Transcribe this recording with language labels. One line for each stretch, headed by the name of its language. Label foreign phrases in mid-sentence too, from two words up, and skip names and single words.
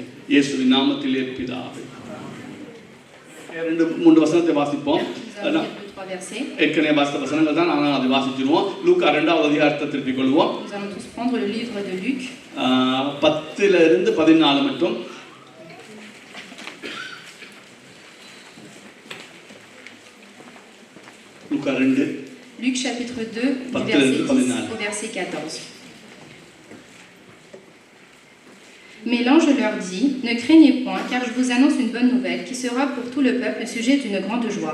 Tamil: இயேசுவின் நாமத்திலே பிதாவே. 2-3 வசனத்தை வாசிப்போம். ஏற்கனவே வாசித்த வசனங்கள் தான், ஆனால் அதை வாசிச்சிருவோம். லூக்கா 2வது அதிகாரத்தை திருப்பிக் கொள்வோம். 10-14 மட்டும்.
French: Luc chapitre 2, du verset 10 au verset 14. Mais l'ange leur dit, ne craignez point, car je vous annonce une bonne nouvelle qui sera pour tout le peuple le sujet d'une grande joie.